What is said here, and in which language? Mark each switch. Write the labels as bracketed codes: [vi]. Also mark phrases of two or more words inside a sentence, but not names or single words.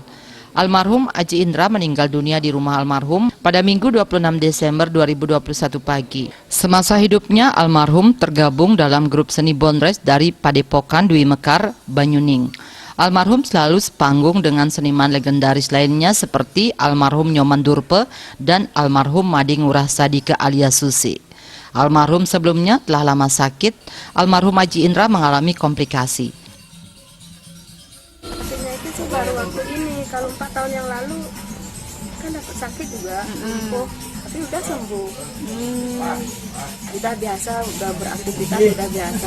[id] Almarhum Aji Indra meninggal dunia di rumah almarhum pada Minggu 26 Desember 2021 pagi. Semasa hidupnya, almarhum tergabung dalam grup seni Bondres dari Padepokan Dwi Mekar, Banyuning. Almarhum selalu sepanggung dengan seniman legendaris lainnya seperti almarhum Nyoman Durpe dan almarhum Madi Ngurah Sadike alias Susi. Almarhum sebelumnya telah lama sakit, almarhum Aji Indra mengalami komplikasi. Itu baru waktu ini, kalau 4 tahun yang lalu kan dapat sakit juga, tapi udah sembuh. Udah biasa, udah beraktivitas udah biasa.